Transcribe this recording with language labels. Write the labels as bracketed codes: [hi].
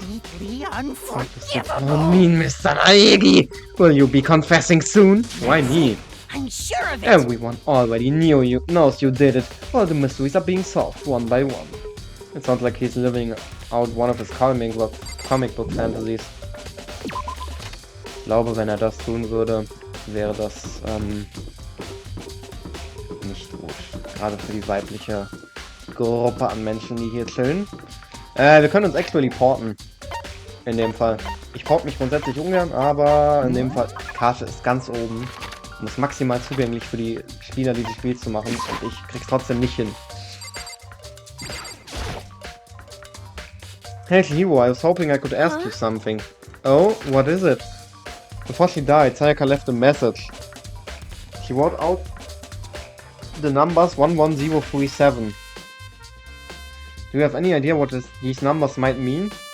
[en] What does that all mean, Mr. Naegi? Will you be confessing soon? Why me? I'm sure of it. Everyone already knows you did it. All the mysteries are being solved one by one. It sounds like he's living out one of his comic book fantasies. [de] Ich glaube, wenn er das tun würde, wäre das nicht gut. Gerade für die weibliche Gruppe an Menschen, die hier chillen. Wir können uns actually porten. In dem Fall. Ich port mich grundsätzlich ungern, aber in dem Fall, Karte ist ganz oben. Und ist maximal zugänglich für die Spieler, dieses Spiel zu machen. Und ich krieg's trotzdem nicht hin. [en] Hey Hero, I was hoping I could ask you something. Oh, what is it? Before she died, Sayaka left a message. She wrote out the numbers 11037. Do you have any idea what these numbers might mean?